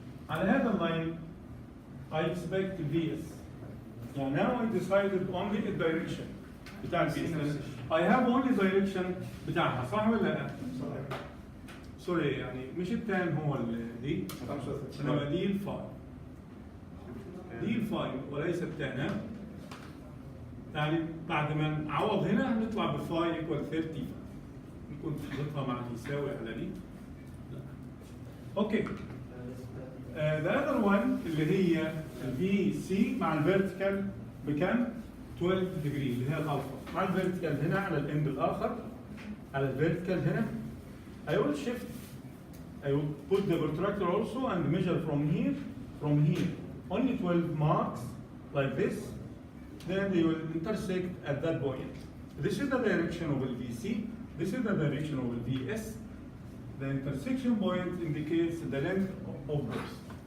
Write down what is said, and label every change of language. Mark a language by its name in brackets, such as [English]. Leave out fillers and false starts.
[Arabic] على هذا اللاين [English] I expect VS. يعني now I decided only the direction بتاع الVS. I have only direction [Arabic] بتاعها صح ولا لا؟ سوري يعني مش التان هو دي انما دي الفاي. دي الفاي وليس التان ها؟ يعني بعد ما نعوض هنا هنطلع بفاي ايكوال 30. نكون حاططها مع يساوي على دي. اوكي. [English] The other one [Arabic] اللي هي الفي سي مع الفيرتيكال بكام؟ 12 ديجري اللي هي الالفا. مع الفيرتيكال هنا على الاند الاخر على الفيرتيكال هنا. [English] I will shift. I will put the protractor also and measure from here. Only 12 marks like this. Then they will intersect at that point. This is the direction of the VC. This is the direction of the VS. The intersection point indicates the length of this.